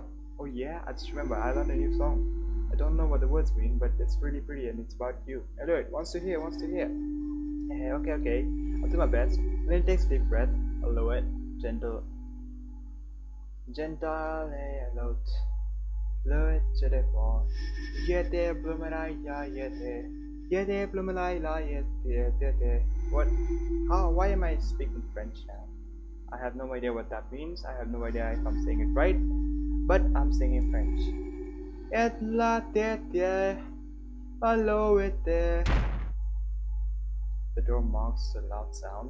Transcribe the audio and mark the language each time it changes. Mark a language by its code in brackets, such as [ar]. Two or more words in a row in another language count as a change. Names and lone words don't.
[en] Oh yeah, I just remember I learned a new song. I don't know what the words mean, but it's really pretty and it's about you. Hello, it wants to hear. Okay. I'll do my best. Linny takes a deep breath. Hello, it. Gentle, hello. Low to the fall. Yete bloomerai ya yete. Yete bloomerai la yete. What? How? Why am I speaking French now? I have no idea what that means. I have no idea if I'm saying it right. But I'm singing French. [fr] Et la tete. [en] Hello it there. The door marks a loud sound.